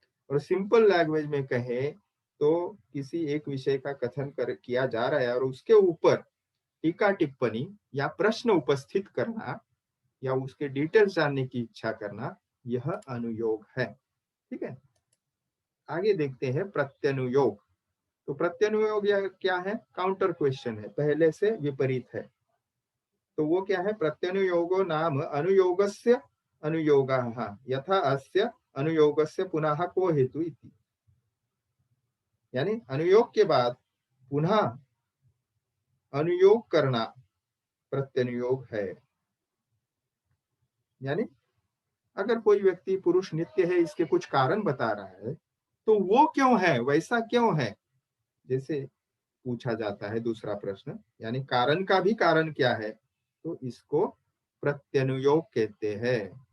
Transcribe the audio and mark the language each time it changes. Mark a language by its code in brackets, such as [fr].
[hi] और simple language में कहे तो किसी एक विषय का कथन किया जा रहा है और उसके ऊपर टीका टिप्पणी या प्रश्न उपस्थित करना या उसके डिटेल्स जानने की इच्छा करना, यह अनुयोग है। ठीक है, आगे देखते हैं प्रत्यनुयोग। तो प्रत्यनुयोग क्या है? काउंटर क्वेश्चन है, पहले से विपरीत है। तो वो क्या है? [sa] प्रत्यनुयोगो नाम अनुयोगस्य अनुयोगः यथा अस्य अनुयोगस्य पुनः को हेतु इति। [hi] यानी अनुयोग के बाद पुनः अनुयोग करना प्रत्यनुयोग है। यानी अगर कोई व्यक्ति पुरुष नित्य है, इसके कुछ कारण बता रहा है, तो वो क्यों है, वैसा क्यों है, जैसे पूछा जाता है दूसरा प्रश्न, यानी कारण का भी कारण क्या है, तो इसको प्रत्यनुयोग कहते हैं।